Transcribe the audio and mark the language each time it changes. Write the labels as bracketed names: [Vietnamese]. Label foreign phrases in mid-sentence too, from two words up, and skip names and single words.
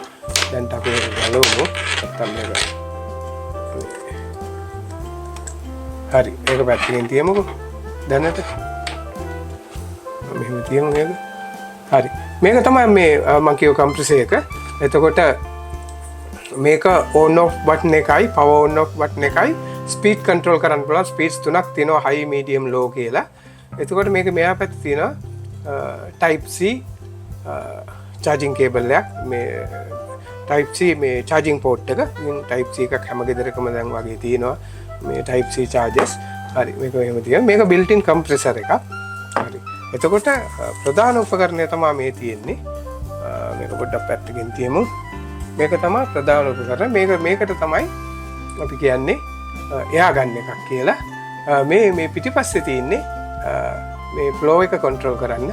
[Sinhala] දැන් අපි ඒක බලමු. නැත්තම් මේක හරි ඒක පැත්තකින් තියමුකෝ. දැනට මෙහෙම තියමු මේක. හරි මේක තමයි මේ මම කියව කම්ප්‍රෙසර් එක. එතකොට මේක [English] on off button [Sinhala] එකයි [English] power on off button [Sinhala] එකයි [English] speed control [Sinhala] කරන්න පුළුවන්. ස්පීඩ්ස් 3ක් තියෙනවා [English] high medium low [Sinhala] කියලා. එතකොට මේක මෙහා පැත්තේ තියෙනවා [English] type C charging cable [Sinhala] එකක්. මේ [English] type C [Sinhala] මේ [English] charging port [Sinhala] එක. ඉතින් [English] type C [Sinhala] එකක් හැම ගෙදරකම දැන් වගේ තියෙනවා. මේ [English] type C chargers. [Sinhala] හරි මේක එහෙම තියෙනවා. මේක [English] built in compressor [Sinhala] එකක්. හරි. එතකොට ප්‍රධාන උපකරණය තමයි මේ තියෙන්නේ. මේක පොඩ්ඩක් පැත්තකින් තියමු. මේක තමයි ප්‍රධාන උපකරණ. මේකට තමයි අපි කියන්නේ එයා ගන්න එකක් කියලා. මේ පිටිපස්සේ තියෙන්නේ මේ flow එක control කරන්න.